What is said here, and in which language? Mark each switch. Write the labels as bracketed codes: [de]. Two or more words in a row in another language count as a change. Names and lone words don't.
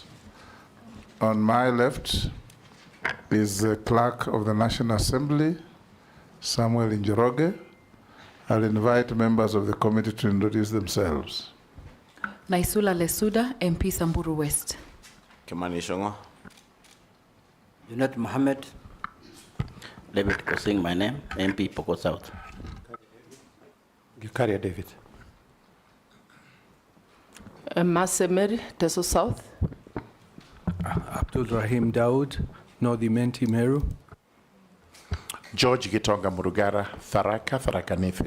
[en] On my left is the Clerk of the National Assembly, Samuel Njoroge. I'll invite members of the committee to introduce themselves. Naisula Lesuda, MP Samburu West. Kimani Shongo. Junet Mohammed. David Kosing, my name, MP Poko South. Gikaria David. Masemeri, Teso South. Abdul Rahim Daud, Northi Menti Meru. George Gitonga Murugara, Tharaka Nithi.